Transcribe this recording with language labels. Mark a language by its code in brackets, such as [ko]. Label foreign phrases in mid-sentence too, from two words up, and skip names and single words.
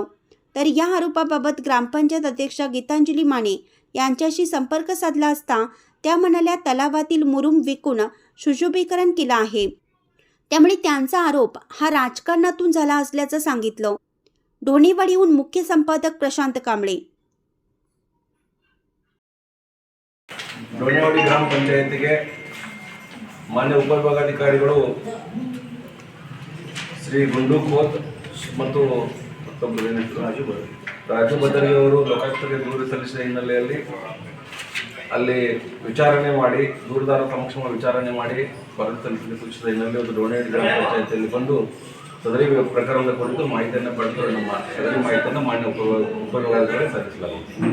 [mr] तर या आरोपाबाबत ग्रामपंचायत अध्यक्षा गीतांजली माने यांच्याशी संपर्क साधला असता त्या म्हणाल्या, तलावातील मुरुम विकून सुशोभीकरण केलं आहे. त्यामुळे त्यांचा आरोप हा राजकारणातून झाला असल्याचं सांगितलं. ढोणेवाडीहून मुख्य संपादक प्रशांत कांबळे. [kn] ढोणेवाಡಿ ಗ್ರಾಮ ಪಂಚಾಯತಿಗೆ ಮಾನ್ಯ ಉಪವಿಭಾಗಾಧಿಕಾರಿಗಳು ಶ್ರೀ ಗುಂಡು ಖೋತ್ ಮತ್ತು ರಾಜು ಭದರಿ ಅವರು ಲೋಕಾಯುಕ್ತರಿಗೆ ದೂರು ಸಲ್ಲಿಸಿದ ಹಿನ್ನೆಲೆಯಲ್ಲಿ ಅಲ್ಲಿ ವಿಚಾರಣೆ ಮಾಡಿ ದೂರದಾರ ಸಮಕ್ಷಮ ವಿಚಾರಣೆ ಮಾಡಿ ವರದಿ ಸಲ್ಲಿಸಲು ಸೂಚಿಸಿದ ಹಿನ್ನೆಲೆಯಲ್ಲಿ ಒಂದು ಢೋಣೇವಾಡಿ ಗ್ರಾಮ ಪಂಚಾಯತಿಯಲ್ಲಿ ಬಂದು ಸದರಿ ಪ್ರಕರಣದ ಕುರಿತು ಮಾಹಿತಿಯನ್ನು ಪಡೆದು ನಮ್ಮ ಸದರಿ ಮಾಹಿತಿಯನ್ನು ಮಾನ್ಯ ಉಪವಿಭಾಗಾಧಿಕಾರಿಗೆ ಸಲ್ಲಿಸಲಾಗಿದೆ.